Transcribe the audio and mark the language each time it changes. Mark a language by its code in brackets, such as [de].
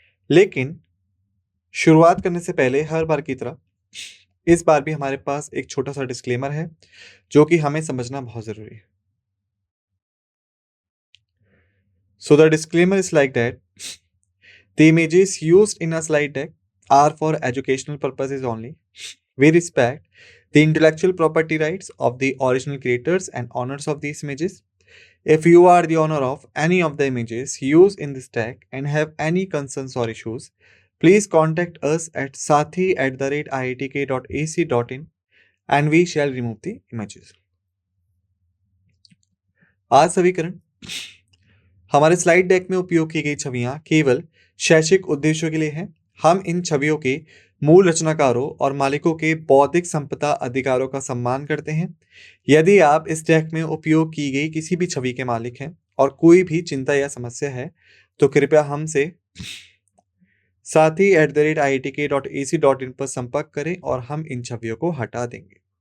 [hi] लेकिन शुरुआत करने से पहले हर बार की तरह इस बार भी हमारे पास एक छोटा सा डिस्क्लेमर है जो कि हमें समझना बहुत जरूरी है। [en] So the disclaimer is like that the images used in a slide deck are for educational purposes only. We respect the intellectual property rights of the original creators and owners of these images. If you are the owner of any of the images used in this deck and have any concerns or issues, please contact us at sathi@iitk.ac.in and we shall remove the images. [hi] आज समीकरण हमारे slide deck में उपयोग की गई छवियां केवल शैक्षिक उद्देश्यों के लिए हैं। हम इन छवियों के मूल रचनाकारों और मालिकों के बौद्धिक संपदा अधिकारों का सम्मान करते हैं। यदि आप इस डेक में उपयोग की गई किसी भी छवि के मालिक हैं और कोई भी चिंता या समस्या है तो कृपया हमसे sathi@iitk.ac.in पर संपर्क करें और हम इन छवियों को हटा देंगे।